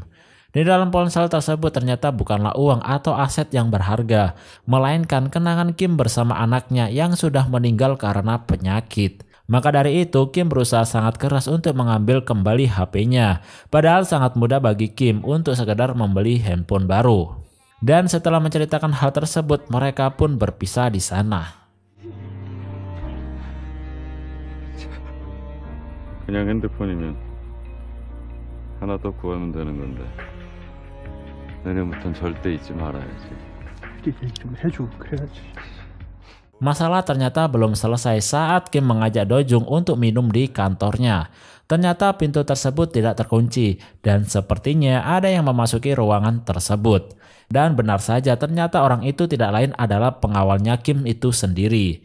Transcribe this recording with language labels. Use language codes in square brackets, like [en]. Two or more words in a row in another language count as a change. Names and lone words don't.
[id] Di dalam ponsel tersebut ternyata bukanlah uang atau aset yang berharga, melainkan kenangan Kim bersama anaknya yang sudah meninggal karena penyakit. Maka dari itu Kim berusaha sangat keras untuk mengambil kembali HP-nya, padahal sangat mudah bagi Kim untuk sekedar membeli handphone baru. Dan setelah menceritakan hal tersebut, mereka pun berpisah di sana. [ko] 그냥 핸드폰이면 하나 더 구하면 되는 건데 내년부턴 절대 잊지 말아야지. 얘기 좀 해주고 그래야지. [id] Masalah ternyata belum selesai saat Kim mengajak Dojung untuk minum di kantornya. Ternyata pintu tersebut tidak terkunci dan sepertinya ada yang memasuki ruangan tersebut. Dan benar saja ternyata orang itu tidak lain adalah pengawalnya Kim itu sendiri.